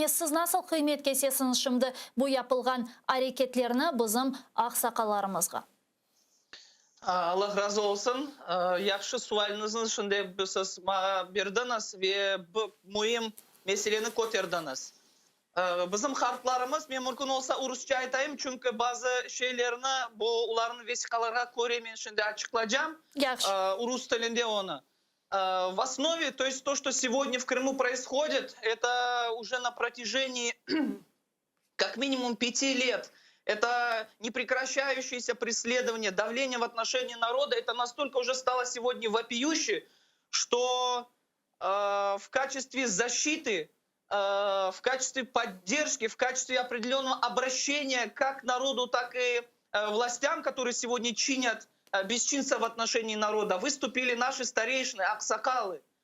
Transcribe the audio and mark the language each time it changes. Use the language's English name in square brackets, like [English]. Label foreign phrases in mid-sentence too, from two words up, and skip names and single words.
[Crimean Tatar] Siz nasıl kıymet kesesiniz şimdi bu yapılgan hareketlerini bizim aksakallarımızga? Allah razı olsun. Yaxşı sualınızın içinde siz berdiniz ve bu mühim meseleni köterdiniz. Bizim harflarımız, men mümkün olsa Urusça aytayım çünkü bazı şeylerini bu uların vesikalarga göre men şimdi açıklayacağım. Урус тілінде onu. [Russian] В основе, то есть то, что сегодня в Крыму происходит, это уже на протяжении как минимум 5 лет. Это непрекращающееся преследование, давление в отношении народа. Это настолько уже стало сегодня вопиюще, что в качестве защиты, в качестве поддержки, в качестве определенного обращения как к народу, так и властям, которые сегодня чинят бесчинство в отношении народа, выступили наши старейшины, аксакалы.